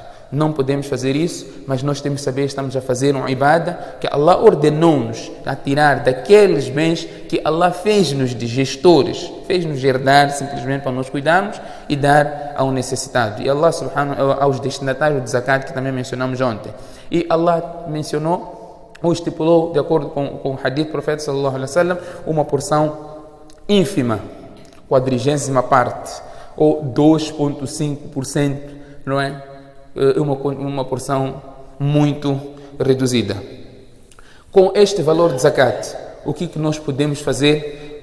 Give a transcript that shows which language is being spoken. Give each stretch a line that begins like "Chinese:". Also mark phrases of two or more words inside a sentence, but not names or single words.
Portuguese: Não podemos fazer isso, mas nós temos que saber que estamos a fazer uma ibada que Allah ordenou-nos a tirar daqueles bens que Allah fez-nos de gestores, fez-nos herdar simplesmente para nós cuidarmos e dar ao necessitado. E Allah aos destinatários de zakat, que também mencionamos ontem. E Allah mencionou ou estipulou, de acordo com o hadith do profeta
Arabic: صلى الله عليه وسلم,
Portuguese: uma porção ínfima, 40ª parte, ou 2,5%, não é? Uma porção muito reduzida. Com este valor de zakat, o que nós podemos fazer?